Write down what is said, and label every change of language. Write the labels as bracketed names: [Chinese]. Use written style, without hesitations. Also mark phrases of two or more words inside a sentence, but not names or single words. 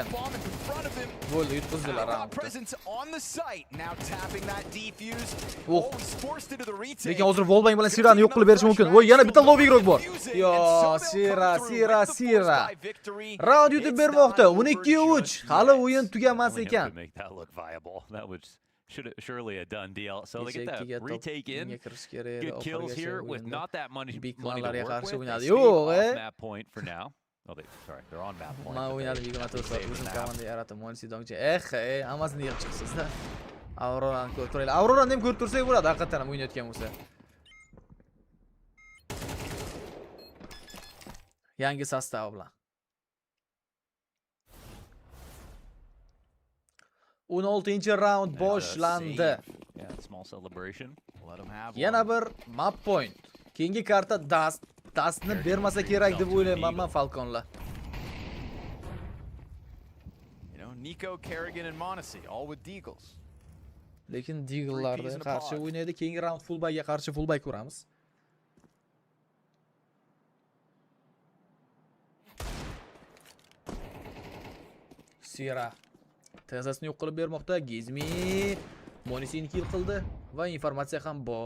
[Uzbek] Bo'ldi, yutqizdilar raundni. Lekin hozir Volbang bilan Sirani yo'q qilib berish mumkin. Voy, yana bitta low igrok bor. Yo, Sira. Round yutib bermoqda. 12-3. Hali o'yin tugamas ekan. [English] Surely a done deal. So they get that retake in. Good kills here with not that money to work with. They off map point for now. Oh, they're on map point. [Uzbek] Ma o'ynadi 24 komanda yaratib Monesy dongchi. Hammasini yig'ib chiqsiz-da. Aurorani ko'rib turaylik. Aurorani ham ko'rib tursak bo'ladi, haqiqatan ham o'ynayotgan bo'lsa. Yangi sostav bilan. 16-round boshlandi. Yana bir [English] map point. [Uzbek] Keyingi karta Dustni bermasa kerak deb o'ylayman men Falconlar. [English] Nico, Kerrigan and Monesy all with Deagles. [Uzbek] Lekin Deagle'larga qarshi o'ynaydi. Keyingi round fullbackga qarshi fullback ko'ramiz. Sira Tezasni yo'q qilib bermoqda. Gizmi Monesyni kill qildi va informatsiya ham bor.